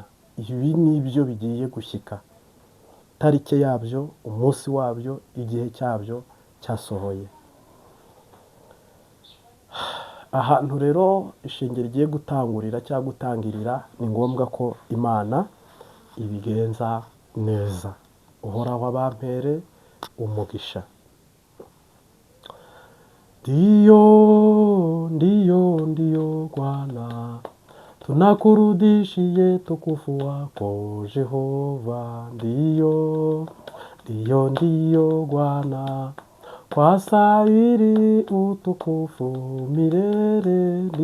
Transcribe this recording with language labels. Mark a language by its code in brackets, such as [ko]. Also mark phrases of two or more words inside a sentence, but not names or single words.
[rw] Ibi nibyo bigiye gushyika. Tarike yabyo, umunsi wabyo, igihe cyabyo cyasohoye. Ahantu rero ishingiro rigiye gutangurira cyangwa gutangirira, ni ngombwa ko Imana ibigenza neza. Uhoraho abampere umugisha. [sw] Ndiyo Bwana, tunakurudishie tukufu wako Jehova. Ndiyo Bwana, kwa stahili utukufu milele.